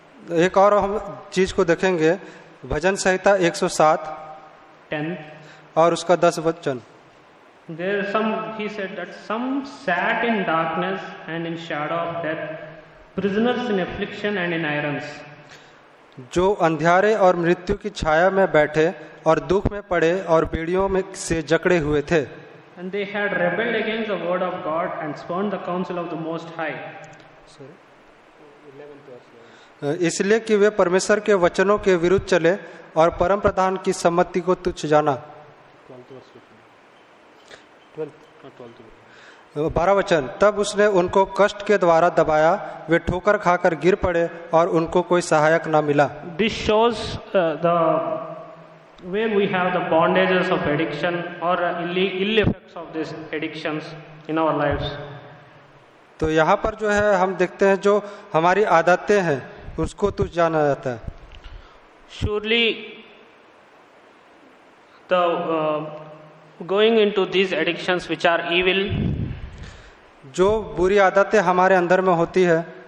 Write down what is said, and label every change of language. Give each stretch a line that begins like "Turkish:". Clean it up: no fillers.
Hindi: एक और हम चीज को देखेंगे, भजन संहिता 107 10 और उसका 10 वचन.
English: There he said that some sat in darkness and in shadow of death, prisoners in affliction and in irons.
Hindi: जो अंधियारे और मृत्यु की छाया में बैठे और दुख में पड़े और बेड़ियों में से जकड़े हुए थे.
English: And they had rebelled against the word of God and spurned the counsel of the Most High.
Hindi: इसलिए कि वे परमेश्वर के वचनों के विरुद्ध चले और परम प्रधान की सम्मति को तुच्छ जाना. 12 वचन, तब उसने उनको कष्ट के द्वारा दबाया, वे ठोकर खाकर गिर पड़े और उनको कोई सहायक ना मिला।
English: This shows the where we have the bondages of addiction or ill effects of these addictions in our lives.
Hindi: तो यहाँ पर जो है हम देखते हैं जो हमारी आदतें हैं उसको तुच्छ जाना जाता है।
English: Surely the going into these addictions which are evil,
Hindi: जो बुरी आदतें हमारे अंदर में होती है,